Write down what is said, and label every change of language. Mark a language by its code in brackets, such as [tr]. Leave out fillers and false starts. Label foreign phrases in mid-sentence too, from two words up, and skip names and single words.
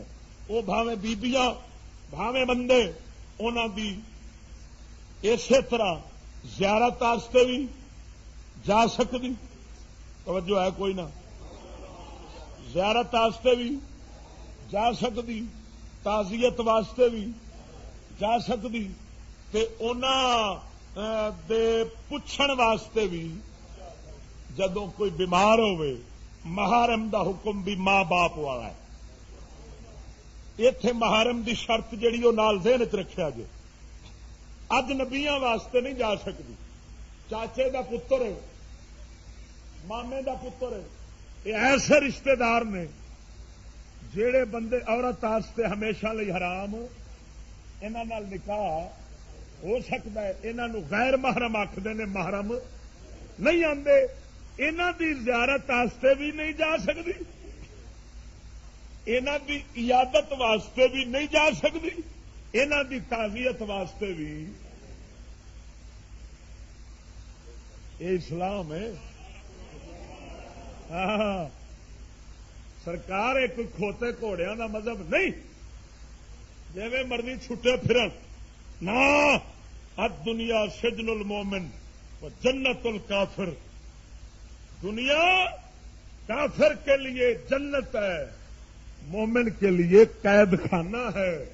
[pa] وہ بھاویں بیبیاں بھاویں بندے انہوں دی اسی طرح زیارت واسطے بھی جا سکتی. توجہ ہے کوئی نہ؟ زیارت واسطے بھی جا سکتی، تعزیت واسطے بھی جا سکتی، تے انہاں دے پوچھن واسطے بھی. جدوں کوئی بیمار ہوئے محارم دا حکم بھی ماں باپ والا ہے. ایتھے محارم دی شرط جڑی وہ نال ذہن چ رکھیا جے. اجنبیاں واسطے نہیں جا سکتی. چاچے دا پتر ہے، مامے دا پتر ہے، یہ ایسے رشتہ دار نے جڑے بندے عورت واسطے ہمیشہ لئی حرام، انہاں نال نکاح ہو سکتا ہے. انہاں غیر محرم آکھدے نے، محرم نہیں آندے. انہاں دی زیارت واسطے بھی نہیں جا سکتی، انہاں دی عیادت واسطے بھی نہیں جا سکتی، انہاں دی تعزیت واسطے بھی. [ur] یہ اسلام ہے. [pa] ہاں سرکار ایک کھوتے گھوڑیاں دا مذہب نہیں، جی مرضی چھٹے پھرن. [ar] نہ الدنیا سجن المومن و جنت الکافر. [ur] دنیا کافر کے لیے جنت ہے، مومن کے لیے قید خانہ ہے.